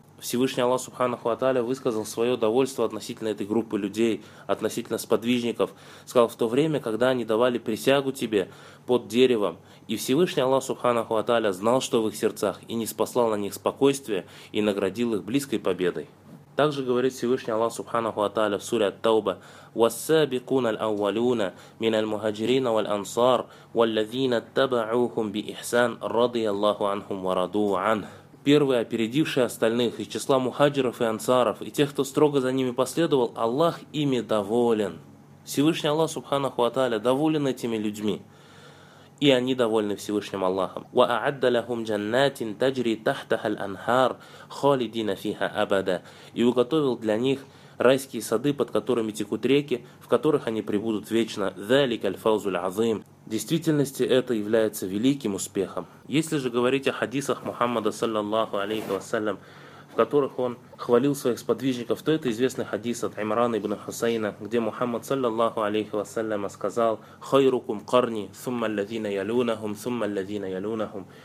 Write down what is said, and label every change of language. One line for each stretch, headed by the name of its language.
Russian: Всевышний Аллах Субханаху Аталя высказал свое довольство относительно этой группы людей, относительно сподвижников. Сказал: в то время, когда они давали присягу тебе под деревом, и Всевышний Аллах Субханаху Аталя знал, что в их сердцах, и ниспослал на них спокойствие и наградил их близкой победой. Также говорит Всевышний Аллах Субханаху Аталя в суре Ат-Тауба:
Arabic: والسابقون الأولون من المهاجرين والأنصار والذين تبعوهم بإحسان رضي الله عنهم ورضوا عنه.
Russian: Первые, опередившие остальных из числа мухаджиров и ансаров и тех, кто строго за ними последовал, Аллах ими доволен. Всевышний Аллах Субханаху ва Тааля доволен этими людьми, и они довольны Всевышним Аллахом.
Arabic: وأعد لهم جنات تجري تحتها الأنهار خالدين فيها أبدا.
Russian: И уготовил для них райские сады, под которыми текут реки, в которых они пребудут вечно.
Arabic: ذلك الفوز العظيم.
Russian: В действительности это является великим успехом. Если же говорить о хадисах Мухаммада саллаллаху алейхи вассалям, в которых он хвалил своих сподвижников, то это известный хадис от Имрана ибн Хусейна, где Мухаммад саллаллаху алейхи вассалям сказал:
Arabic: «Хайрукум карни, сумма ладзина ялунахум,
Russian: сумма ладзина ялунахум».